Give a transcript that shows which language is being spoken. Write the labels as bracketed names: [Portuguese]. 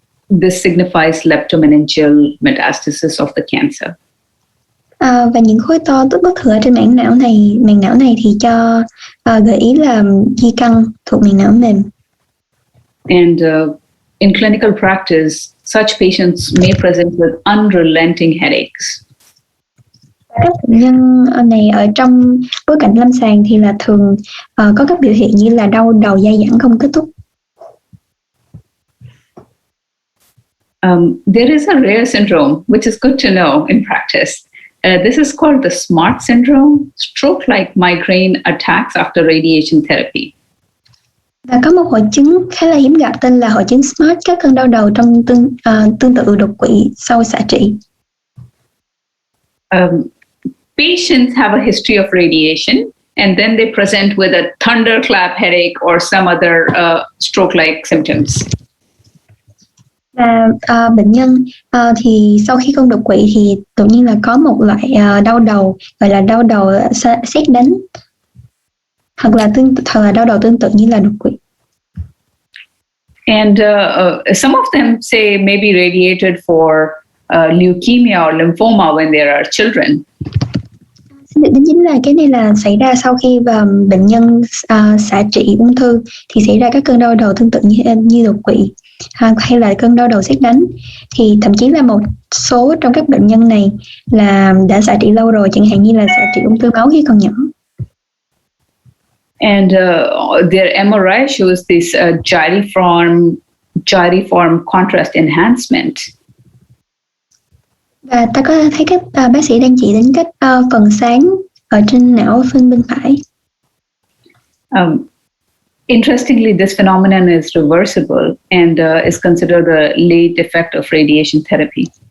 [English] This signifies leptomeningeal metastasis of the cancer. [Vietnamese] Và những khối to bất thường ở trên màng não này thì cho gợi ý là di căn thuộc màng não mềm. [English] And in clinical practice, such patients may present with unrelenting headaches. [Vietnamese] Các bệnh nhân này ở trong bối cảnh lâm sàng thì là thường có các biểu hiện như là đau đầu dai dẳng không kết thúc. [English] There is a rare syndrome, which is good to know in practice. This is called the SMART syndrome, stroke-like migraine attacks after radiation therapy. [Vietnamese] Và có một hội chứng khá là hiếm gặp tên là hội chứng SMART, các cơn đau đầu trong tương tự đột quỵ sau xạ trị. [English] Patients have a history of radiation, and then they present with a thunderclap headache or some other stroke-like symptoms. [Vietnamese] Và bệnh nhân thì sau khi không đột quỵ thì tự nhiên là có một loại đau đầu gọi là đau đầu sét đánh, hoặc là đau đầu tương tự như là đột quỵ. [English] And some of them say maybe radiated for leukemia or lymphoma when they are children. [Vietnamese] Xin được đính chính là cái này là xảy ra sau khi bệnh nhân xạ trị ung thư thì xảy ra các cơn đau đầu tương tự như đột quỵ, hay là cơn đau đầu sét đánh. Thì thậm chí là một số trong các bệnh nhân này là đã xạ trị lâu rồi, chẳng hạn như là xạ trị ung thư máu khi còn nhỏ. [English] And their MRI shows this gyriform contrast enhancement. [Vietnamese] Và ta có thấy các bác sĩ đang chỉ đến các phần sáng ở trên não bên phải. [English] Interestingly, this phenomenon is reversible and is considered a late effect of radiation therapy.